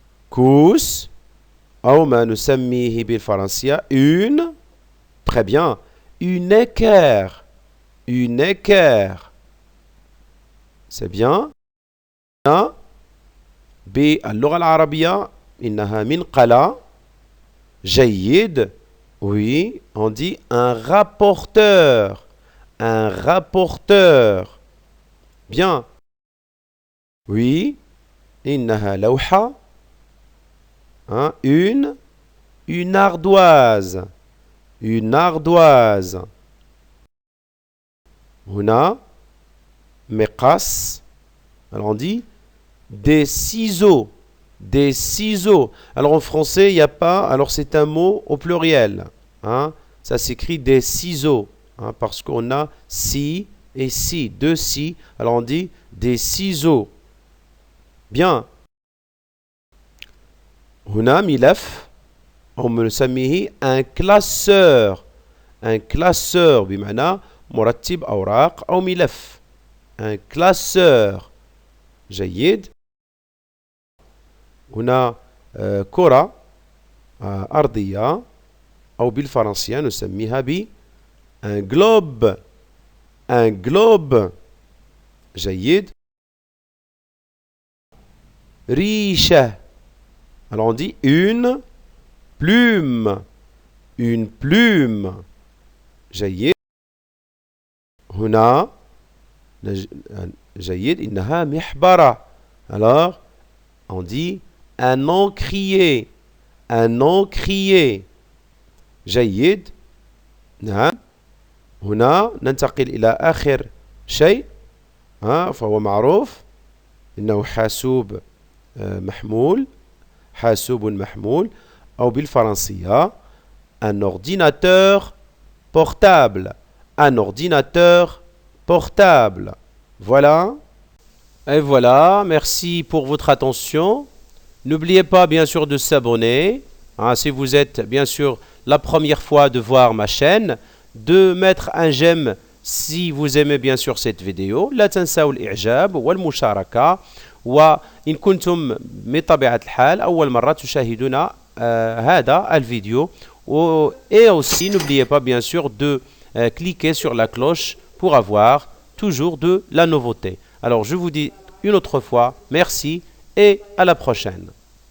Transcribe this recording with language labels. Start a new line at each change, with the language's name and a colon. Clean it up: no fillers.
Arabic: كوس أو ما نسميه بالفرنسية une.
French: Très bien. Une équerre. Une équerre. C'est bien.
Arabic: باللغة العربية إنها منقلة. جيد.
French: Oui, on dit un rapporteur. Un rapporteur. Bien. Oui.
Arabic: إنها لوحة.
French: Une ardoise. Une ardoise.
Arabic: هنا مقص.
French: Alors on dit des ciseaux. Des ciseaux. Alors en français, il n'y a pas. Alors c'est un mot au pluriel. Ça s'écrit des ciseaux. Parce qu'on a si et si. Deux si. Alors on dit des ciseaux. Bien.
Arabic: هنا ملف.
French: On نسميه un classeur. Un classeur
Arabic: بمعنى مرتب أوراق أو ملف.
French: Un classeur. جيد.
Arabic: هنا كرة أرضية أو بالفرنسية نسميها un globe.
French: Un globe. جيد. ريشة. Alors on dit une plume. Une plume. جيد. هنا جيد.
Arabic: إنها محبرة.
French: Alors on dit un encrier. Un encrier. جيد. نعم.
Arabic: هنا ننتقل إلى آخر شيء فهو معروف إنه حاسوب محمول، حاسوب محمول، أو بالفرنسية
French: un ordinateur portable, un ordinateur portable. Voilà. Et voilà, merci pour votre attention. N'oubliez pas bien sûr de s'abonner, si vous êtes bien sûr la première fois de voir ma chaîne, de mettre un j'aime si vous aimez bien sûr cette vidéo.
Arabic: لا تنسوا الإعجاب والمشاركة. وإن كنتم بطبيعة الحال أول مرة تشاهدون هذا الفيديو.
French: Et aussi n'oubliez pas bien sûr de cliquer sur la cloche pour avoir toujours de la nouveauté. Alors je vous dis une autre fois merci et à la prochaine.